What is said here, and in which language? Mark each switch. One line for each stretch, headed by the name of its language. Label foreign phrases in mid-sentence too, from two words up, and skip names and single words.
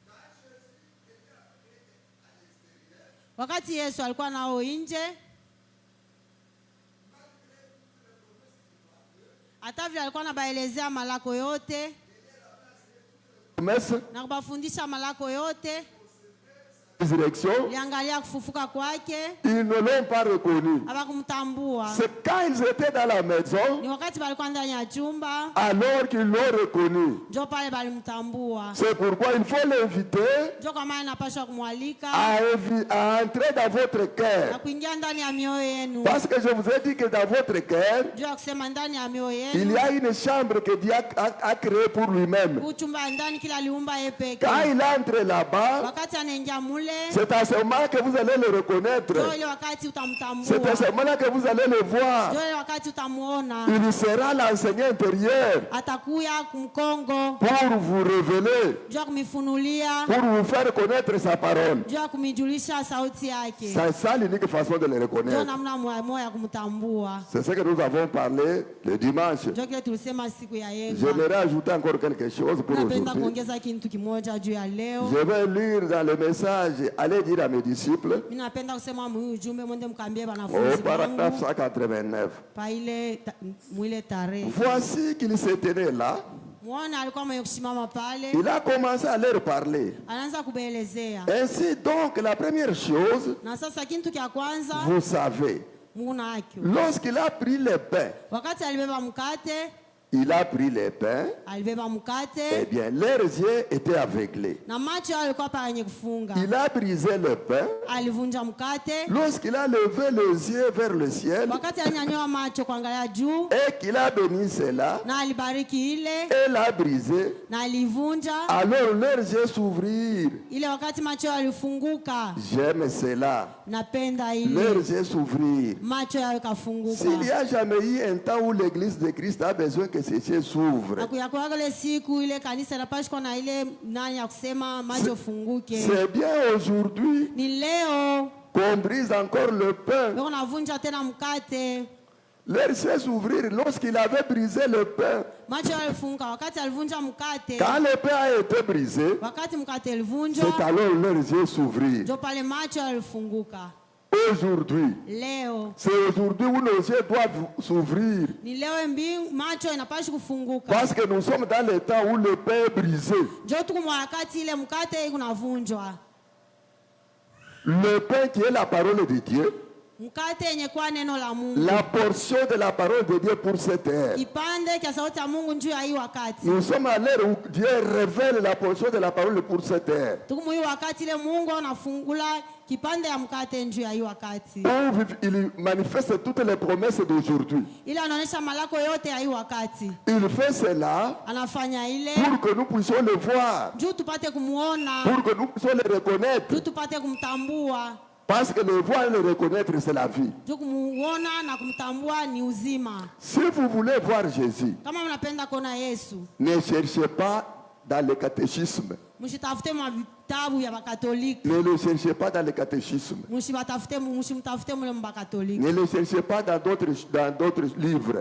Swahili: Wakati Yesu alikuwa nao nje, hata vile alikuwa anabaelezea malako yote na kubafundisha malako yote,
French: résurrection,
Swahili: liangalia kufufuka kwake,
French: ils ne l'ont pas reconnu.
Swahili: hawakumtambua.
French: C'est quand ils étaient dans la maison,
Swahili: Ni wakati balikuwa ndani ya chumba
French: alors qu'ils l'ont reconnu.
Swahili: ndio pale balimtambua.
French: C'est pourquoi il faut l'inviter
Swahili: Ndio kwa maana napaswa kumwalika
French: à entrer dans votre
Swahili: na
French: cœur.
Swahili: kuingia ndani ya mioyo yenu.
French: Parce que je vous ai dit que dans votre cœur,
Swahili: Ndio ya kusema ndani ya mioyo
French: il
Swahili: yenu.
French: y a une chambre que Dieu a créée pour lui-même.
Swahili: Uchumba ndani kila aliumba yeye peke.
French: Quand il entre là-bas,
Swahili: Wakati anaingia mule,
French: c'est à ce moment que vous allez le reconnaître.
Swahili: ndio ile wakati
French: C'est à
Swahili: utamtambua.
French: ce moment que vous allez le voir.
Swahili: Ndio ile wakati utamuona.
French: Il sera l'enseignant intérieur
Swahili: Atakuya kumkongo,
French: pour vous révéler,
Swahili: ndio ya kumifunulia,
French: pour vous faire connaître sa parole.
Swahili: ndio ya kumijulisha sauti yake.
French: C'est ça l'unique façon de le
Swahili: Ndio
French: reconnaître.
Swahili: namna moja ya kumtambua.
French: C'est ce que nous avons parlé le dimanche.
Swahili: Ndio kile tulisema siku ya yenga.
French: J'aimerais ajouter encore quelque chose pour
Swahili: Napenda
French: aujourd'hui.
Swahili: kuongeza kitu kimoja juu ya leo.
French: Je vais lire dans le message, allez dire à mes disciples,
Swahili: Mimi napenda kusema ujumbe mwende mkaambie
French: au
Swahili: wanafunzi
French: paragraphe
Swahili: wangu
French: 189.
Swahili: pa ile mwile tarehe.
French: Voici qu'il se tenait là.
Swahili: Muone alikuwa mwenye kusimama pale,
French: Il a commencé à leur parler.
Swahili: anaanza kubeelezea.
French: Ainsi donc, la première chose,
Swahili: Na sasa kitu cha kwanza
French: vous savez,
Swahili: muona haki.
French: lorsqu'il a pris le pain,
Swahili: Wakati alibeba mkate,
French: il a pris le pain,
Swahili: alibeba
French: eh
Swahili: mkate
French: bien, leurs yeux étaient aveuglés.
Swahili: na macho yao yalikuwa penye kufunga.
French: Il a brisé le pain.
Swahili: Alivunja mkate,
French: Lorsqu'il a levé les yeux vers le ciel
Swahili: wakati alinyanyua macho kuangalia juu
French: et qu'il a béni cela
Swahili: na alibariki ile
French: et l'a brisé,
Swahili: na alivunja
French: alors leurs yeux s'ouvrirent.
Swahili: ile. Wakati macho yao yalifunguka,
French: J'aime cela.
Swahili: napenda ile
French: Leurs yeux s'ouvrirent.
Swahili: macho yao yakafunguka.
French: S'il n'y a jamais eu un temps où l'église de Christ a besoin que ses yeux s'ouvrent,
Swahili: Na kuyakuwaga ile siku ile kanisa inapashwa na ile nani ya kusema macho funguke.
French: c'est bien aujourd'hui
Swahili: Ni leo
French: qu'on brise encore le pain.
Swahili: ndio navunja tena mkate.
French: Leurs yeux s'ouvrirent lorsqu'il avait brisé le pain.
Swahili: Macho yalifunguka wakati alivunja mkate.
French: Quand le pain a été brisé,
Swahili: Wakati mkate ulivunjwa,
French: c'est alors leurs yeux s'ouvrirent.
Swahili: ndio pale macho yalifunguka.
French: Aujourd'hui,
Swahili: Leo
French: c'est aujourd'hui où nos yeux doivent s'ouvrir.
Swahili: ni leo macho inapaswa kufunguka.
French: Parce que nous sommes dans le temps où le pain est brisé.
Swahili: Ndio tuko wakati ile mkate unavunjwa.
French: Le pain qui est la parole de Dieu,
Swahili: Mkate yenye kwa neno la Mungu.
French: la portion de la parole de Dieu pour cette ère.
Swahili: Kipande cha sauti ya Mungu juu ya hii wakati.
French: Nous sommes à l'ère où Dieu révèle la portion de la parole pour cette ère.
Swahili: Tuko hii wakati ile Mungu anafungula kipande ya mkate juu ya hii wakati.
French: Où il manifeste toutes les promesses d'aujourd'hui.
Swahili: Ile anaonyesha malako yote ya hii wakati.
French: Il fait cela
Swahili: Anafanya ile
French: pour que nous puissions le voir,
Swahili: juu tupate kumuona,
French: pour que nous puissions le reconnaître.
Swahili: juu tupate kumtambua.
French: Parce que le voir et le reconnaître, c'est la vie.
Swahili: Juu kumuona na kumtambua ni uzima.
French: Si vous voulez voir Jésus,
Swahili: Kama mnapenda kuona Yesu,
French: ne cherchez pas dans le catéchisme.
Swahili: msitafute mavitabu ya Bakatoliki.
French: Ne le cherchez pas dans le catéchisme.
Swahili: Mshimtafute mule mbakatoliki.
French: Ne le cherchez pas dans d'autres livres.